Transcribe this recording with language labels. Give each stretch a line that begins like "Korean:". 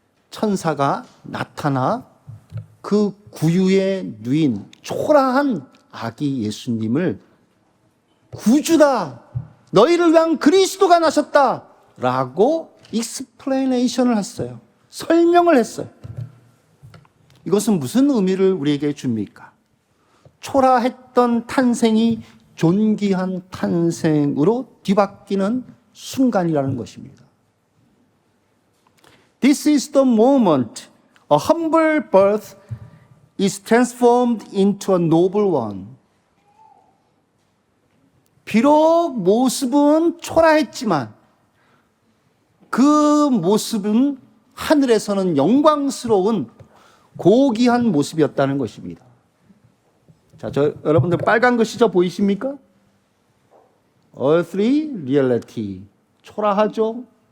Korean: 천사가 나타나 그 구유에 누인 초라한 아기 예수님을 구주다, 너희를 위한 그리스도가 나셨다 라고 익스플레이네이션을 했어요. 설명을 했어요. 이것은 무슨 의미를 우리에게 줍니까? 초라했던 탄생이 존귀한 탄생으로 뒤바뀌는 순간이라는 것입니다.
English: This is the moment a humble birth is transformed into a noble one.
Korean: 비록 모습은 초라했지만 그 모습은 하늘에서는 영광스러운 고귀한 모습이었다는 것입니다. 자, 여러분들 빨간 글씨죠? 보이십니까?
English: Earthly reality.
Korean: 초라하죠?